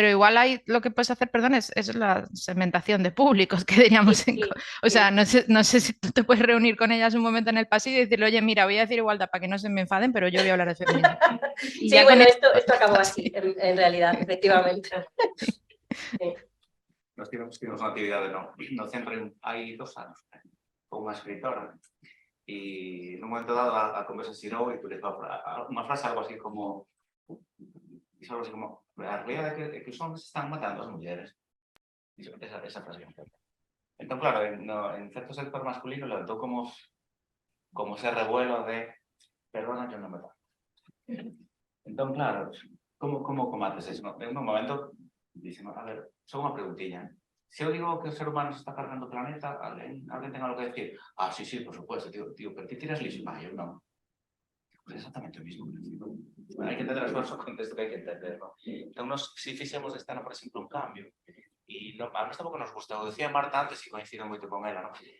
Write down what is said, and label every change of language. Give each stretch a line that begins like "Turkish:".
Spanish: Pero igual ahí lo que puedes hacer, perdón, es la segmentación de públicos que diríamos. Sí, O sea, no sé si tú te puedes reunir con ellas un momento en el pasillo y decirle, oye, mira, voy a decir igualdad para que no se me enfaden, pero yo voy a hablar de feminismo. Y sí, ya bueno, con esto acabó así, en realidad, efectivamente. Sí.
Galician: Nos tivemos unha actividade no centro hai 2 anos con unha escritora e nun momento dado a conversa xirou e utilizou unha frase algo así como a realidade é que os homens están matando as mulleres. Esa frase. Entón, claro, en certo sector masculino levantou como ese revuelo de
Spanish: perdona, yo no me va.
Galician: Entón, claro, como combates eso?
Spanish: En un momento, dicen, a ver,
Galician: só unha preguntilla. Se eu digo que o ser humano se está cargando o planeta, alguén ten algo que decir.
Spanish: Ah, sí, por supuesto, tío,
Galician: pero ti tiras lixo. Ah, eu non.
Spanish: Pues exactamente o mismo.
Galician: Hai que entender as cousas o contexto que hai que entender, ¿no? Entón, nos si fixemos este ano, por exemplo, un cambio, e a nós tampouco nos gusta, o decía Marta antes, e coincido moito con ela, ¿no?